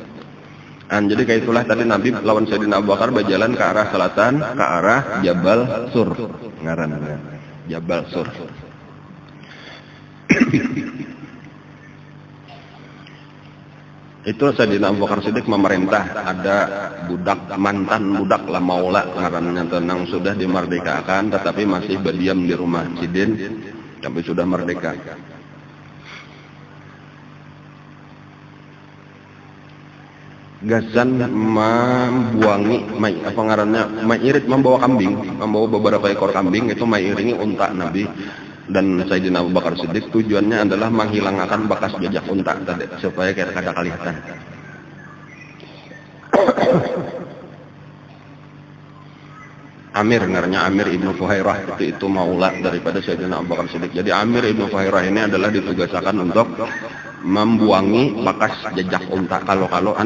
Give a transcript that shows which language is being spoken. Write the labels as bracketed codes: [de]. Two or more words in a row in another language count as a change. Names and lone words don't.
[bjn] Jadi kayak itulah tadi Nabi lawan Sayyidina Abu Bakar berjalan ke arah selatan, ke arah Jabal Sur. Ngarannya Jabal Sur. Itu Sayyidina Abu Bakar Siddiq memerintah ada mantan budak lah maula ngarannya tenang sudah dimerdekakan tetapi masih berdiam di rumah Sidin tapi sudah merdeka. Gasan membuangi apa ngarannya mengirit membawa kambing, membawa beberapa ekor kambing itu mengiringi unta Nabi. Dan Sayyidina Abu Bakar Siddiq tujuannya adalah menghilangkan bekas jejak unta tadi supaya kada kelihatan. Amir ngaranya Amir Ibnu Fuhairah itu maula daripada Sayyidina Abu Bakar Siddiq. Jadi Amir Ibnu Fuhairah ini adalah ditugaskan untuk membuangi bekas jejak unta kalau-kaloan.